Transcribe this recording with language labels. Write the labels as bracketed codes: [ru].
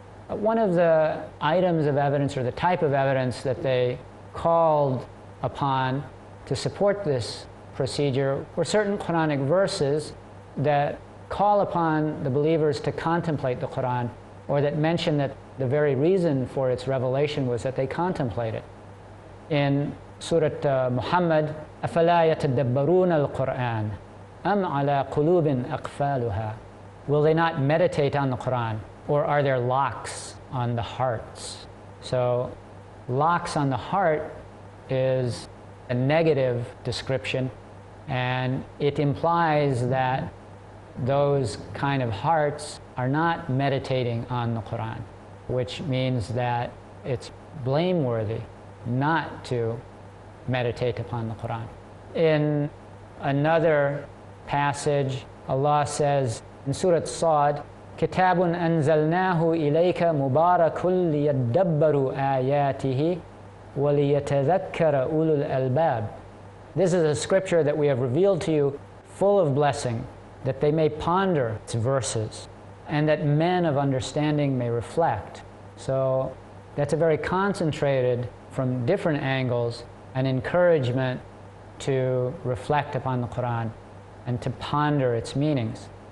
[en] one of the items of evidence, or the type of evidence that they called upon to support this procedure, were certain Quranic verses that call upon the believers to contemplate the Qur'an, or that mention that the very reason for its revelation was that they contemplate it. In Surah Muhammad, [ar] أَفَلَا يَتَدَبَّرُونَ الْقُرْآنَ أَمْ عَلَى قُلُوبٍ أَقْفَالُهَا. [en] Will they not meditate on the Qur'an, or are there locks on the hearts? So locks on the heart is a negative description, and it implies that those kind of hearts are not meditating on the Qur'an, which means that it's blameworthy not to meditate upon the Qur'an. In another passage, Allah says in Surah Sad, [ar] كِتَابٌ أَنزَلْنَاهُ إِلَيْكَ مُبَارَكٌ لِيَدَّبَّرُوا آيَاتِهِ وَلِيَتَذَكَّرَ أُولُو الْأَلْبَابِ. [en] This is a scripture that we have revealed to you, full of blessing, that they may ponder its verses, and that men of understanding may reflect. So that's a very concentrated, from different angles, an encouragement to reflect upon the Qur'an and to ponder its meanings.